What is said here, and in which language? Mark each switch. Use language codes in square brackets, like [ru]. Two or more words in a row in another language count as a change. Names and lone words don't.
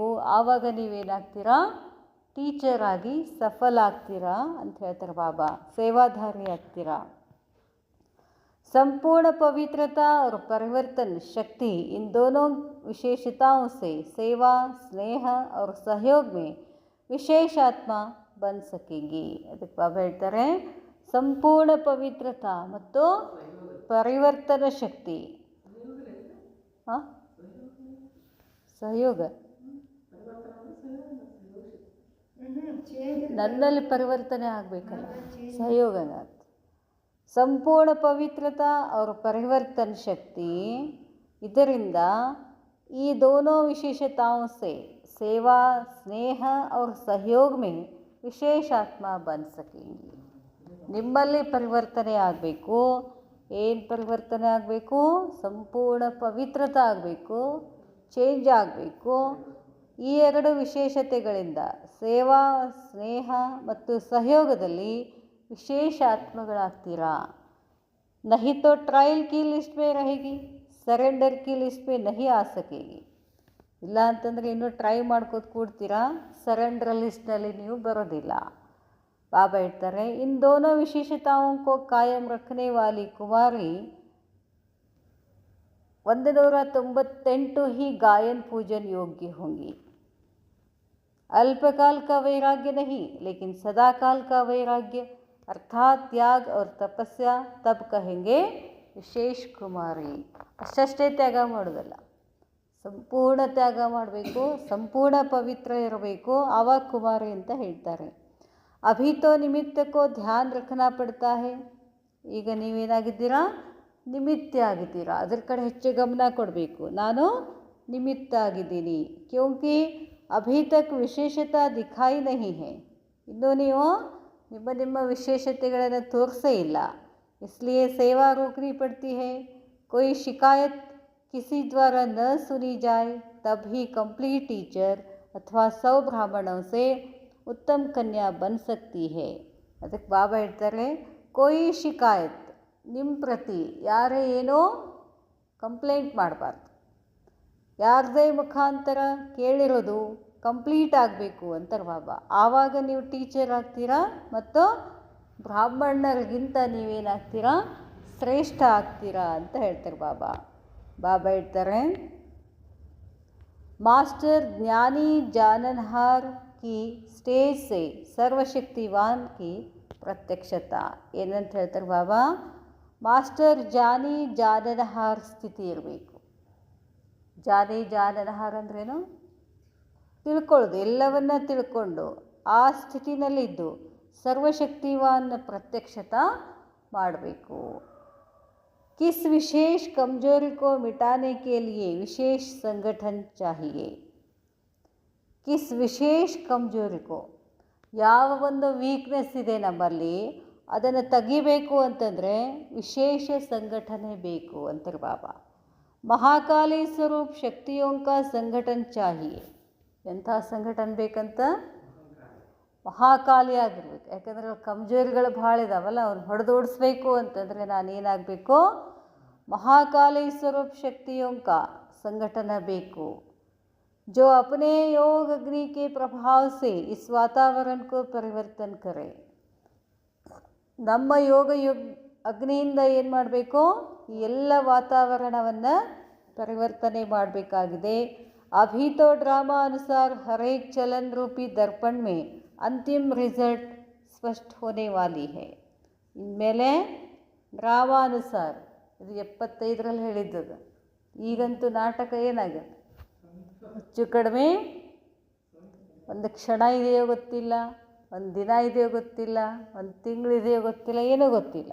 [kn] ಆವಾಗ ನೀವೇನಾಗ್ತೀರಾ, ಟೀಚರ್ ಆಗಿ ಸಫಲ ಆಗ್ತೀರಾ ಅಂತ ಹೇಳ್ತಾರೆ ಬಾಬಾ. ಸೇವಾಧಾರಿ ಆಗ್ತೀರಾ. [hi] संपूर्ण पवित्रता और परिवर्तन शक्ति इन दोनों विशेषताओं से सेवा, स्नेह और सहयोग में विशेष आत्मा बन सकेगी. [kn] ಅದಕ್ಕೆ ಬಾಬಾ ಹೇಳ್ತಾರೆ, ಸಂಪೂರ್ಣ ಪವಿತ್ರತಾ ಮತ್ತು ಪರಿವರ್ತನ ಶಕ್ತಿ. ಸಹಯೋಗ, ನನ್ನಲ್ಲಿ ಪರಿವರ್ತನೆ ಆಗಬೇಕಲ್ಲ, ಸಹಯೋಗ. [hi] संपूर्ण पवित्रता और परिवर्तन शक्ति, [kn] ಇದರಿಂದ ಈ [hi] दोनों विशेषताओं से सेवा, स्नेह और सहयोग में विशेष आत्मा बन सकेंगी. [kn] ನಿಮ್ಮಲ್ಲಿ ಪರಿವರ್ತನೆ ಆಗಬೇಕು. ಏನು ಪರಿವರ್ತನೆ ಆಗಬೇಕು, ಸಂಪೂರ್ಣ ಪವಿತ್ರತೆ ಆಗಬೇಕು, ಚೇಂಜ್ ಆಗಬೇಕು. ಈ ಎರಡು ವಿಶೇಷತೆಗಳಿಂದ ಸೇವಾ, ಸ್ನೇಹ ಮತ್ತು ಸಹಯೋಗದಲ್ಲಿ विशेष आत्मಗಳಾಗ್ತೀರಾ. [hi] नहीं तो ट्रायल की लिस्ट में रहेगी, सरेंडर की लिस्ट में नहीं आ सकेगी. [kn] ಇಲ್ಲ ಅಂತಂದರೆ ಇನ್ನೂ ಟ್ರೈ ಮಾಡ್ಕೋತ ಕೂಡ್ತೀರಾ, ಸರೆಂಡರ್ ಲಿಸ್ಟ್ನಲ್ಲಿ ನೀವು ಬರೋದಿಲ್ಲ. ಬಾಬಾ ಹೇಳ್ತಾರೆ, [hi] इन दोनों विशेषताओं को कायम रखने वाली कुमारी 198 ही गायन पूजन योग्य होंगी. अल्पकाल का वैराग्य नहीं, लेकिन सदाकाल का वैराग्य अर्थात त्याग और तपस्या, तब कहेंगे विशेष कुमारी. [kn] ಅಷ್ಟೇ ತ್ಯಾಗ ಮಾಡೋದಲ್ಲ, ಸಂಪೂರ್ಣ ತ್ಯಾಗ ಮಾಡಬೇಕು, ಸಂಪೂರ್ಣ ಪವಿತ್ರ ಇರಬೇಕು, ಆವಾಗ ಕುಮಾರಿ ಅಂತ ಹೇಳ್ತಾರೆ. [hi] अभी तो निमित्त को ध्यान रखना पड़ता है. [kn] ಈಗ ನೀವೇನಾಗಿದ್ದೀರಾ, ನಿಮಿತ್ತ ಆಗಿದ್ದೀರಾ, ಅದ್ರ ಕಡೆ ಹೆಚ್ಚು ಗಮನ ಕೊಡಬೇಕು. ನಾನು ನಿಮಿತ್ತ ಆಗಿದ್ದೀನಿ. [hi] क्योंकि अभी तक विशेषता दिखाई नहीं है. [kn] ಇನ್ನೂ ನೀವು ನಿಮ್ಮ ವಿಶೇಷತೆಗಳನ್ನು ತೋರಿಸೇ ಇಲ್ಲ. [hi] इसलिए सेवा रोकनी पड़ती है. कोई शिकायत किसी द्वारा न सुनी जाए, तब ही [en] complete teacher [hi] अथवा 100 ब्राह्मणों से उत्तम कन्या बन सकती है. [kn] ಅದಕ್ಕೆ ಬಾಬಾ ಹೇಳ್ತಾರೆ, [hi] कोई शिकायत [kn] ನಿಮ್ಮ ಪ್ರತಿ ಯಾರೇ ಏನೋ ಕಂಪ್ಲೇಂಟ್ ಮಾಡಬಾರ್ದು. ಯಾರದೇ ಮುಖಾಂತರ ಕೇಳಿರೋದು ಕಂಪ್ಲೀಟ್ ಆಗಬೇಕು ಅಂತಾರೆ ಬಾಬಾ. ಆವಾಗ ನೀವು ಟೀಚರ್ ಆಗ್ತೀರಾ ಮತ್ತು ಬ್ರಾಹ್ಮಣರಿಗಿಂತ ನೀವೇನಾಗ್ತೀರಾ, ಶ್ರೇಷ್ಠ ಆಗ್ತೀರಾ ಅಂತ ಹೇಳ್ತಾರೆ ಬಾಬಾ. ಬಾಬಾ ಹೇಳ್ತಾರೆ, ಮಾಸ್ಟರ್ ಜ್ಞಾನಿ [hi] जाननहार की स्टेज से सर्वशक्तिवान की प्रत्यक्षता. [kn] ಏನಂತ ಹೇಳ್ತಾರೆ ಬಾಬಾ, ಮಾಸ್ಟರ್ ಜಾನಿ जाननहार ಸ್ಥಿತಿ ಇರಬೇಕು. ಜಾನಿ जाननहार ಅಂದ್ರೇನು, ತಿಳ್ಕೊಳ್ಳೋದು, ಎಲ್ಲವನ್ನ ತಿಳ್ಕೊಂಡು ಆ ಸ್ಥಿತಿನಲ್ಲಿದ್ದು ಸರ್ವಶಕ್ತಿವಾನ್ ಪ್ರತ್ಯಕ್ಷತಾ ಮಾಡಬೇಕು. [hi] किस विशेष कमजोरी को मिटाने के लिए विशेष संगठन चाहिए. किस विशेष कमजोरी को, [kn] ಯಾವ ಒಂದು ವೀಕ್ನೆಸ್ ಇದೆ ನಮ್ಮಲ್ಲಿ ಅದನ್ನು ತೆಗಿಬೇಕು ಅಂತಂದರೆ ವಿಶೇಷ ಸಂಘಟನೆ ಬೇಕು ಅಂತಾರೆ ಬಾಬಾ. [hi] महाकाली स्वरूप शक्तियों का संगठन चाहिए. [kn] ಎಂಥ ಸಂಘಟನೆ ಬೇಕಂತ, ಮಹಾಕಾಲಿ ಆಗಿರ್ಬೇಕು. ಯಾಕಂದರೆ ಕಮ್ಜೋರಿಗಳು ಭಾಳ ಇದಾವಲ್ಲ, ಅವ್ನು ಹೊಡೆದೋಡಿಸ್ಬೇಕು ಅಂತಂದರೆ ನಾನೇನಾಗಬೇಕು, [hi] महाकाली स्वरूप शक्तियों का [kn] ಸಂಘಟನೆ ಬೇಕು. [hi] जो अपने योग अग्नि के प्रभाव से इस वातावरण को परिवर्तन करे. [kn] ನಮ್ಮ ಯೋಗ ಅಗ್ನಿಯಿಂದ ಏನು ಮಾಡಬೇಕು, ಈ ಎಲ್ಲ ವಾತಾವರಣವನ್ನು ಪರಿವರ್ತನೆ ಮಾಡಬೇಕಾಗಿದೆ. [hi] अभी तो ड्रामा अनुसार हर एक चलन रूपी दर्पण में अंतिम रिजल्ट स्पष्ट होने वाली है. [kn] ಇನ್ಮೇಲೆ ಡ್ರಾಮಾ ಅನುಸಾರ, ಇದು 75ರಲ್ಲಿ ಹೇಳಿದ್ದದು. ಈಗಂತೂ ನಾಟಕ ಏನಾಗಿದೆ, ಹೆಚ್ಚು ಕಡಿಮೆ ಒಂದು ಕ್ಷಣ ಇದೆಯೋ ಗೊತ್ತಿಲ್ಲ, ಒಂದು ದಿನ ಇದೆಯೋ ಗೊತ್ತಿಲ್ಲ, ಒಂದು ತಿಂಗಳಿದೆಯೋ ಗೊತ್ತಿಲ್ಲ, ಏನೋ ಗೊತ್ತಿಲ್ಲ.